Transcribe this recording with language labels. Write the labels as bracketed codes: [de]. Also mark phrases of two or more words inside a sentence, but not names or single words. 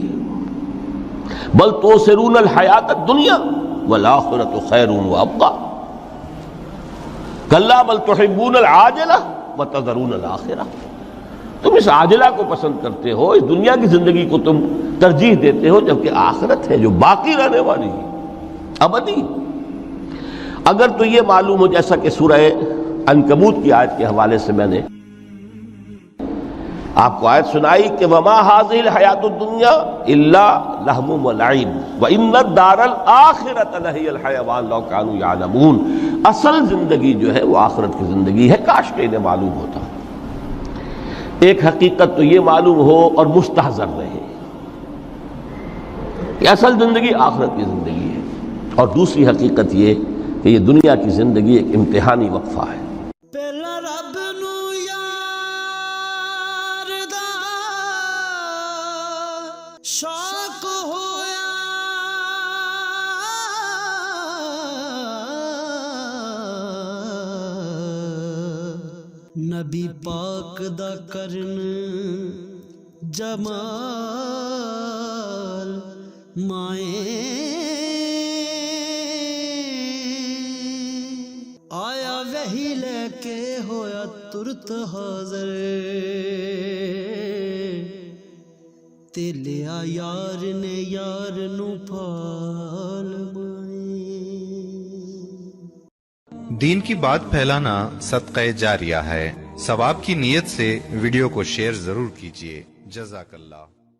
[ar] بل توسرون الحیات الدنیا والآخرۃ خیر وابقیٰ، کلا بل تحبون العاجلہ وتذرون الآخرہ، [ur] تم اس عاجلہ کو پسند کرتے ہو، اس دنیا کی زندگی کو تم ترجیح دیتے ہو، جبکہ آخرت ہے جو باقی رہنے والی ہے، ابدی۔ اگر تو یہ معلوم ہو، جیسا کہ سورہ عنکبوت کی آیت کے حوالے سے میں نے آپ کو آیت سنائی کہ [ar] وما هذه الحیات الدنیا الا لہو ولعب وان الدار الاخرۃ لہی الحیوان لو کانوا یعلمون، [ur] اصل زندگی جو ہے وہ آخرت کی زندگی ہے، کاش کہ انہیں معلوم ہوتا۔ ایک حقیقت تو یہ معلوم ہو اور مستحضر رہے کہ اصل زندگی آخرت کی زندگی ہے، اور دوسری حقیقت یہ کہ یہ دنیا کی زندگی ایک امتحانی وقفہ ہے۔ [pa] شوق ہویا نبی پاک دا کرن جمال، مائیں ਆਗਹੀ ਲੈ ਕੇ ਹੋਇਆ ਤੁਰਤ ਹਾਜ਼ਰ, ਤੇ ਲਿਆ ਯਾਰ ਨੇ ਯਾਰ ਨੂੰ ਪਾਲ ਮਾਏ। [ur] دین کی بات پھیلانا صدقہ جاریہ ہے، ثواب کی نیت سے ویڈیو کو شیئر ضرور کیجیے۔ [ar] جزاک اللہ۔